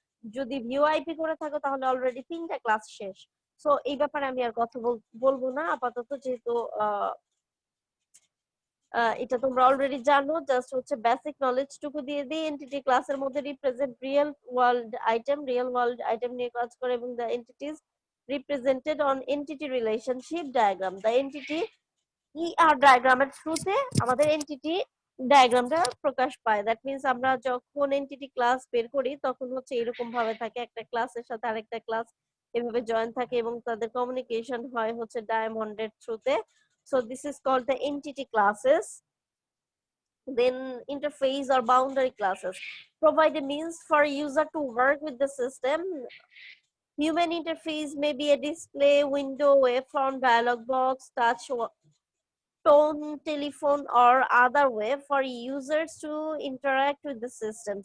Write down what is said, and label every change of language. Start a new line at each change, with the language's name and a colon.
Bangla: যদি ভিওআইপি করে থাকো তাহলে অলরেডি 3টা ক্লাস শেষ। সো এই ব্যাপারে আমি আর কথা বলবো না আপাতত, যেহেতু এটা তোমরা অলরেডি জানো। জাস্ট হচ্ছে বেসিক নলেজ টুকু দিয়ে দিই। এন্টিটি ক্লাসের মধ্যে রিপ্রেজেন্ট রিয়েল ওয়ার্ল্ড আইটেম নিয়ে কাজ করে, এবং
English: The entities represented on entity relationship diagram.
Bangla: The entity ER ডায়াগ্রামের থ্রুতে আমাদের এন্টিটি ডায়াগ্রামটা প্রকাশ পায়।
English: that means
Bangla: আমরা যখন এন্টিটি ক্লাস বের করি তখন হচ্ছে এরকম ভাবে থাকে, একটা ক্লাসের সাথে আরেকটা ক্লাস এভাবে জয়েন থাকে এবং তাদের কমিউনিকেশন হয় হচ্ছে ডায়মন্ডের থ্রুতে।
English: So this is called the entity classes. Then interface or boundary classes provide a means for a user to work with the system. Human interface may be a display window, waveform, dialog box, touch tone, telephone, or other way for users to interact with the system.